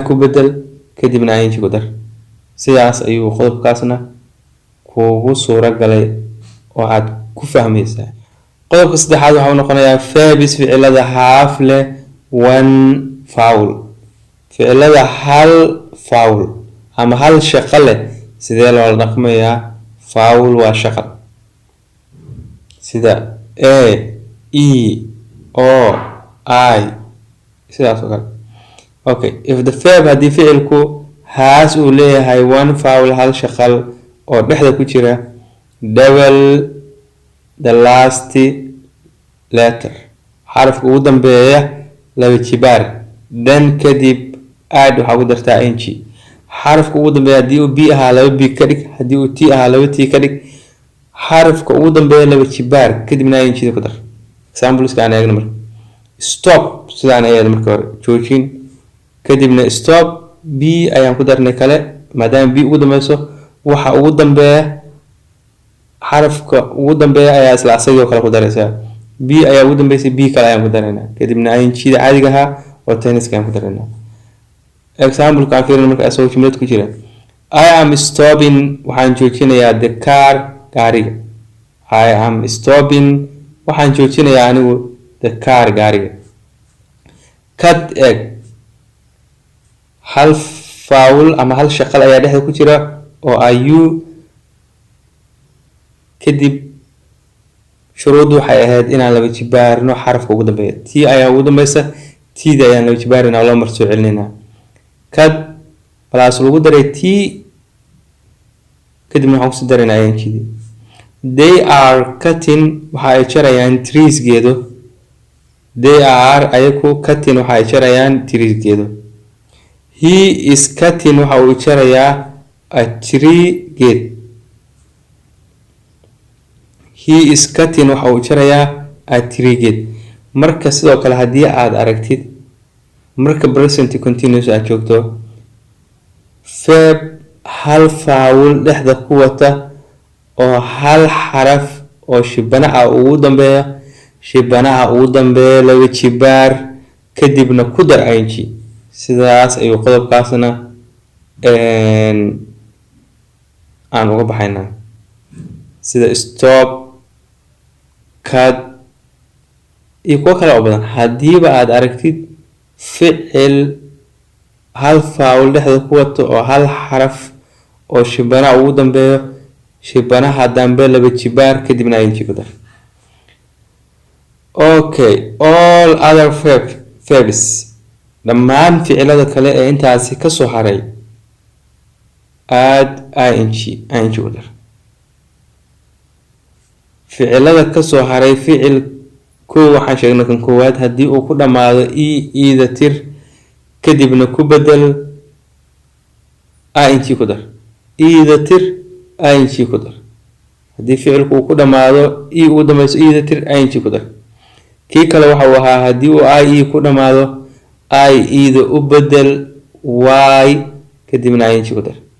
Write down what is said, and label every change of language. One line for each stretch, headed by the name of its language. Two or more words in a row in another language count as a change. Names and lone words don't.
Somali: ku bedel kadibna ing ku dar sidaas ayuu qodobkaasna kuugu suuro galay oo aad ku fahmaysaa qodobka saddexaad waxa uu noqonayaa verbs ficilada half leh
English: one vowel
Somali: ficilada hal vowel ama hal shaqo leh sidee loola dhaqmayaa vowel waa shaqal sida a e o I sidaas oo kale
English: okay if the verb
Somali: haddii ficilku has uu leeyahay
English: one vowel
Somali: hal shaqal oo dhexda ku jira
English: double the last letter
Somali: xarafka ugu dambeeya laba jibaar then kadib add waxaa ku dartaa ing xarafka ugu dambeeya haddii uu b ahaa laba b ka dhig haddii uu t ahaa laba t ka dhig xarafka ugu dambeeya laba jibaar kadibna ing ku dar exampleska aan eegno marka stop sidaan ayaad marka hore joojin kadibna stop b ayaan ku darnay kale maadaama b ugu dambeyso waxa ugu dambeeya xarafka ugu dambeeya ayaa isla asagoo kale ku daraysaa b ayaa ugu dambeysay b kale ayaan ku daraynaa kadibna ing da caadiga ahaa oo tenniska ayaan ku daraynaa example ka fiirina marka asoo jumlad ku jira
English: I am stopping
Somali: waxaan joojinayaa
English: the car
Somali: gaariga
English: I am stopping
Somali: waxaan joojinayaa anigu
English: the car
Somali: gaariga
English: cut egg
Somali: hal vowel ama hal shaqal ayaa dhexda ku jira oo ayu kadib shuruuddu waxay ahayd inaan laba jibaarno xarafka ugu dambeeya t ayaa ugu dambeysa t-da ayaan laba jibaarina loo mar soo celinayna cut plus lagu daray t kadibna waxaan kusii daraynaa ing
English: they are cutting
Somali: waxa ay jarayaan trees geedo
English: they are
Somali: ayaku cutting waxa ay jarayaan trees geedo
English: he is cutting
Somali: waxa uu jarayaa
English: a tree
Somali: geed
English: he is cutting
Somali: waxa uu jarayaa
English: a tree
Somali: geed marka sidoo kale haddii aad aragtid marka
English: present continuous
Somali: aad joogto verb hal vowel dhexda ku wata oo hal xaraf oo shibanaha ugu dambeeya laba jibaar kadibna ku dar ing sidaas ayuu qodobkaasna aan uga baxaynaa sida
English: stop cut
Somali: iyo kuwo kale oo badan haddiiba aad aragtid ficil hal vowel dhexda ku wato oo hal xaraf oo shibanaha ugu dambeeyo shibanaha dambe laba jibaar kadibna ing ku dar
English: okay all other verbs
Somali: dhammaan ficilada kale ee intaasi ka soo haray
English: add ing
Somali: ku dar ficilada ka soo haray ficil كو waxaan sheegnay kan koowaad hadii uu ku dhamaado ida tir kadibna ku bedel ing ku dar ida tir ing ku dar hadii ficilku uu ku dhamaado uu dhamayso ida tir ing ku dar kii kale waxa uu ahaa hadii uu ku dhamaado ida u bedel y kadibna ing ku dar